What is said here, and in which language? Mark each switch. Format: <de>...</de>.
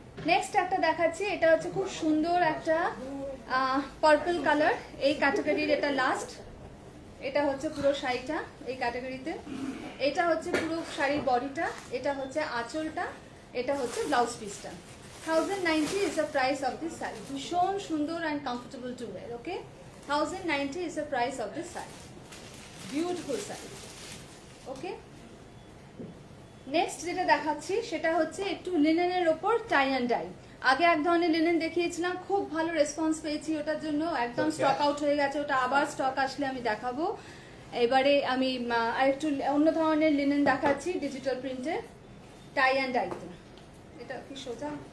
<bn>Next একটা দেখাচ্ছি, এটা হচ্ছে খুব সুন্দর একটা পার্পল কালার, এই ক্যাটাগরির এটা লাস্ট। এটা হচ্ছে পুরো শাড়িটা এই ক্যাটাগরিতে, এটা হচ্ছে পুরো শাড়ির বডিটা, এটা হচ্ছে আঁচলটা, এটা হচ্ছে ব্লাউজ পিসটা।</bn> <en>1090 is the price of this saree.</en> <bn>ভীষণ সুন্দর</bn> <en>and comfortable to wear. Okay, 1090 is the price of this saree. Beautiful saree.</en> <bn>Okay, next যেটা দেখাচ্ছি সেটা হচ্ছে একটু লিনেনের ওপর টাই অ্যান্ড ডাই। আগে এক ধরনের লিনেন দেখিয়েছিলাম, খুব ভালো রেসপন্স পেয়েছি ওটার জন্য, একদম স্টক আউট হয়ে গেছে, ওটা আবার স্টক আসলে আমি দেখাবো। এবারে আমি আরেকটু অন্য ধরনের লিনেন দেখাচ্ছি ডিজিটাল প্রিন্টে, টাই অ্যান্ড ডাইতে। এটা কি সোজা?</bn>